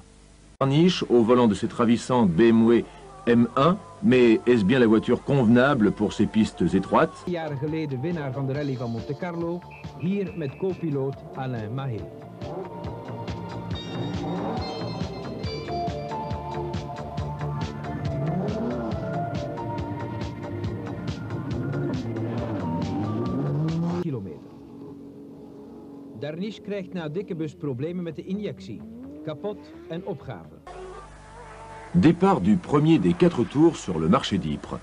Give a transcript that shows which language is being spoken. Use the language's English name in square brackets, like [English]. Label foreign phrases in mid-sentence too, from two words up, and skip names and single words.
[French] Darniche, au volant de cette ravissante BMW M1, mais est-ce bien la voiture convenable pour ces pistes étroites? [Dutch] 2 jaar geleden winnaar van de rally van Monte Carlo, hier met co-piloot Alain Mahé. Darniche krijgt na dikke bus problemen met de injectie. Kapot en opgave. [French] Départ du premier des 4 tours sur le marché d'Ypres.